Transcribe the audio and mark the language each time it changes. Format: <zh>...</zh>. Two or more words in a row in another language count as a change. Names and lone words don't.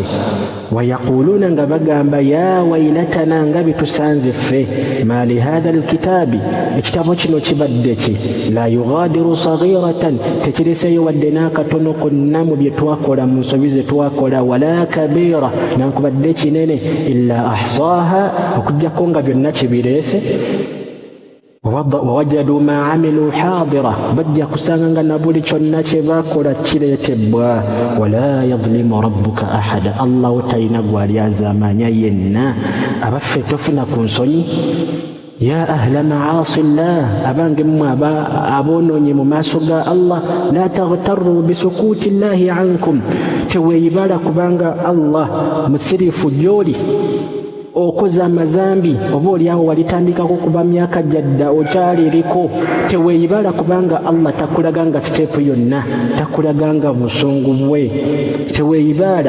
<lg>Wayaquluuna nga bagamba</lg> <ar>يا ويلتنا,</ar> <lg>nga bitusanze ffe,</lg> <ar>ما لهذا الكتاب,</ar> <lg>ekitabo kino kibadde ki,</lg> <ar>لا يغادر صغيرة,</ar> <lg>tekireseeyo wadde n'akatono konna mu bye twakola, mu nsobi ze twakola,</lg> <ar>ولا كبيرة,</ar> <lg>nankubadde kinene,</lg> <ar>إلا أحصاها,</ar> <lg>okujjako nga byonna kibireese.</lg> <ar>ووجدوا ما عملوا حاضرا,</ar> <lg>bajja kusanga nga na buli kyonna kye bakola kireetebwa.</lg> <ar>ولا يظلم ربك أحدا,</ar> <lg>Allah talina gwali azamanya yenna. Abaffe tofuna ku nsonyi.</lg> <ar>يا أهل معاصي الله,</ar> <lg>abange mmwe aboonoonye mu maaso ga Allah,</lg> <ar>لا تغتروا بسكوت الله عنكم,</ar> <lg>teweeyibala kubanga Allah musirifu gy'oli okoza amazambi, oba oliawo walitandikako kuba myaka jadda okyaliriko, teweeyibala kubanga Allah takulaganga siteepu yonna, takulaganga busungu bwe, teweeyibala.</lg>